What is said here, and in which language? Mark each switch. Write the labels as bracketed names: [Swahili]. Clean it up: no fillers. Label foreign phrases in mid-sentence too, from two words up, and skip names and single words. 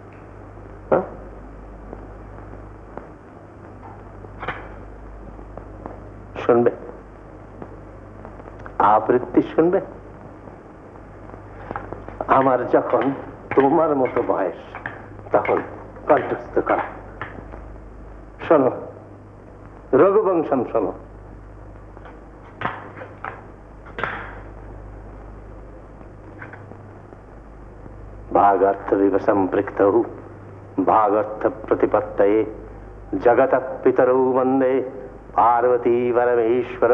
[Bangla] শুনবে আবৃত্তি শুনবে? আমার যখন তোমার মতো বয়স তখন কণ্ঠস্থ করা। শোনো, রঘুবংশম শোনো। [Sanskrit] भागर्थ विवसंपृक्तौ भागर्थ प्रतिपत्तये जगतः पितरौ वन्दे पार्वती परमेश्वरौ